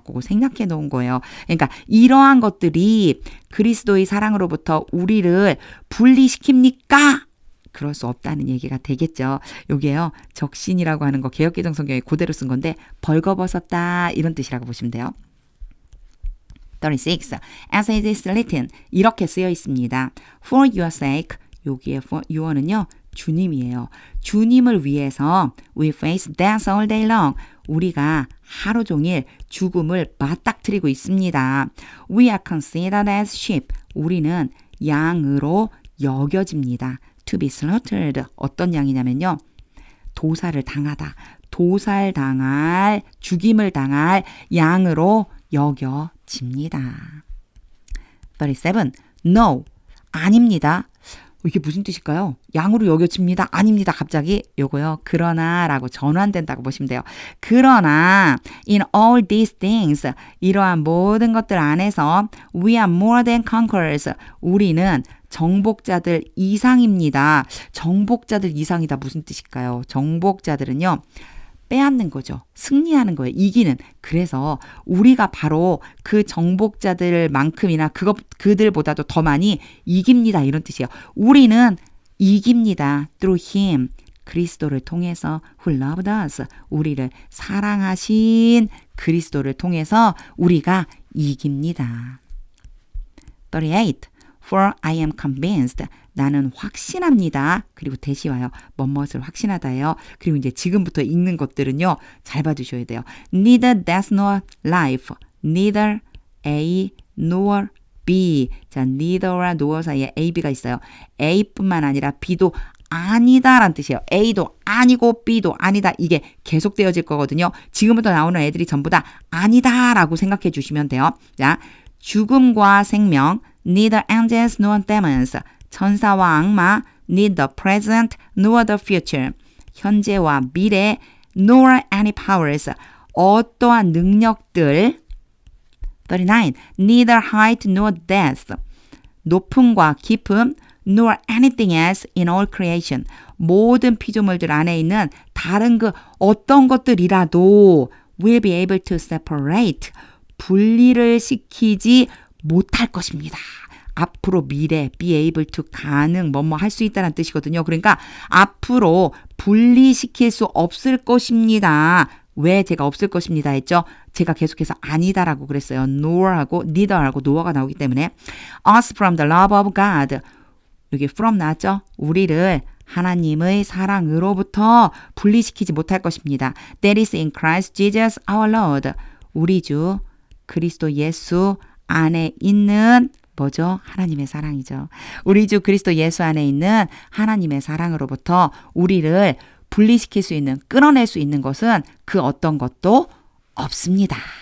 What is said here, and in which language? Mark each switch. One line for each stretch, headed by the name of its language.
Korean: 그거 생략해 놓은 거예요. 그러니까 이러한 것들이 그리스도의 사랑으로부터 우리를 분리시킵니까? 그럴 수 없다는 얘기가 되겠죠. 요게요 적신이라고 하는 거 개역개정 성경에 그대로 쓴 건데 벌거벗었다 이런 뜻이라고 보시면 돼요. 36.
English: As it is written
Korean: 이렇게 쓰여 있습니다.
English: For your sake 여기에 for your는요
Korean: 주님이에요. 주님을 위해서
English: we face death all day long.
Korean: 우리가 하루 종일 죽음을 맞닥뜨리고 있습니다.
English: We are considered as sheep.
Korean: 우리는 양으로 여겨집니다.
English: To be slaughtered.
Korean: 어떤 양이냐면요. 도살을 당하다. 도살당할, 죽임을 당할 양으로 여겨집니다. 37.
English: No.
Korean: 아닙니다. 이게 무슨 뜻일까요? 양으로 여겨집니다. 아닙니다. 갑자기 요거요. 그러나 라고 전환된다고 보시면 돼요.
English: 그러나 in all these things
Korean: 이러한 모든 것들 안에서
English: we are more than conquerors.
Korean: 우리는 정복자들 이상입니다. 정복자들 이상이다. 무슨 뜻일까요? 정복자들은요. 빼앗는 거죠. 승리하는 거예요. 이기는. 그래서 우리가 바로 그 정복자들만큼이나 그들보다도 더 많이 이깁니다. 이런 뜻이에요. 우리는 이깁니다.
English: Through him.
Korean: 그리스도를 통해서
English: who loved us.
Korean: 우리를 사랑하신 그리스도를 통해서 우리가 이깁니다. 38.
English: For I am convinced.
Korean: 나는 확신합니다. 그리고 대시 와요. 뭐뭇을 확신하다예요. 그리고 이제 지금부터 읽는 것들은요. 잘 봐주셔야 돼요.
English: Neither death nor life. Neither A nor B.
Korean: 자, neither와 nor 사이에 A, B가 있어요. A뿐만 아니라 B도 아니다라는 뜻이에요. A도 아니고 B도 아니다. 이게 계속되어질 거거든요. 지금부터 나오는 애들이 전부 다 아니다라고 생각해 주시면 돼요. 자, 죽음과 생명
English: neither angels nor demons.
Korean: 천사와 악마
English: neither the present nor the future.
Korean: 현재와 미래
English: nor any powers.
Korean: 어떠한 능력들 39.
English: neither height nor depth.
Korean: 높음과 깊음
English: nor anything else in all creation.
Korean: 모든 피조물들 안에 있는 다른 그 어떤 것들이라도
English: will be able to separate.
Korean: 분리를 시키지 못할 것입니다. 앞으로 미래, be able to 가능, 뭐뭐 할 수 있다는 뜻이거든요. 그러니까 앞으로 분리시킬 수 없을 것입니다. 왜 제가 없을 것입니다 했죠? 제가 계속해서 아니다라고 그랬어요.
English: nor하고 neither하고 no가
Korean: 나오기 때문에
English: us from the love of God.
Korean: 여기 from 나왔죠? 우리를 하나님의 사랑으로부터 분리시키지 못할 것입니다.
English: That is in Christ Jesus our Lord.
Korean: 우리 주 그리스도 예수 안에 있는 뭐죠? 하나님의 사랑이죠. 우리 주 그리스도 예수 안에 있는 하나님의 사랑으로부터 우리를 분리시킬 수 있는, 끊어낼 수 있는 것은 그 어떤 것도 없습니다.